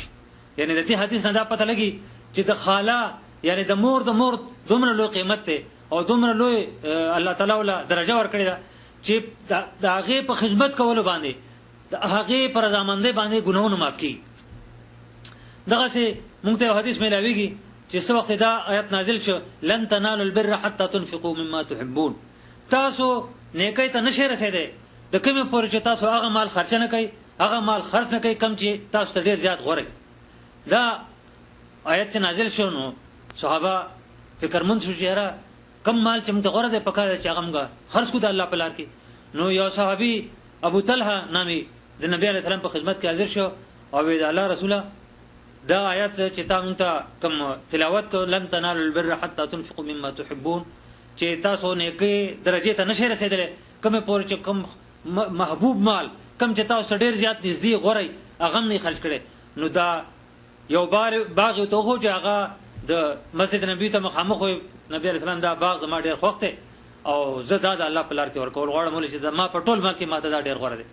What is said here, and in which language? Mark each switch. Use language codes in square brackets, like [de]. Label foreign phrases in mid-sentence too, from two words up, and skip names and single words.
[ps] یعنی د دې حدیث نه دا پته لګي چې د خاله یعنی د مور دومره لوی قیمت دی او دومره لوی الله تعالی وله درجه ورکړې ده چې د هغې په خدمت کولو باندې د هغې په رضامندۍ باندې ګناهونه معاف کېږي. دغسې موږ ته یو حدیث میلاویږي چې څه وخت دا آیت نازل شو [ar] لن تنالوا البر حتى تنفقوا مما تحبون. [ps] تاسو نیکۍ ته نشئ رسېدی د کومې پورې چې تاسو هغه مال خرچه نه کوئ، هغه مال خرڅ نه کوئ کم چې تاسو ته ډېر زیات غوره. دا آیت چې نازل شو نو صحابه فکرمند شو چې یاره کم مال چې موږ ته غوره دی پکار دی چې هغه موږ خرڅ کړو د الله په لار کې. نو یو صحابي ابو طلحه نامي د نبي علیه السلام په خدمت کې حاضر شو او وی د الله رسوله دا آیت چې تا موږ ته کوم تلاوت کړو [ar] لن تنالوا البر حتى تنفقوا مما تحبون [ps] چې تاسو نیکۍ درجې ته نشئ رسېدلی کومې پورې چې کوم محبوب مال کم چې تاسو ډیر زیات نږدې غوري هغه نه خرج کړي. نو دا یو باغ ته خو چې هغه د مسجد نبی ته مخامخ نبی علیہ السلام دا باغ زما ډیر خوښ دی او زه دا د الله په لار کې ورکول غواړم ولې چې ما په ټول مال کې ماته دا ډیر غوړه دی.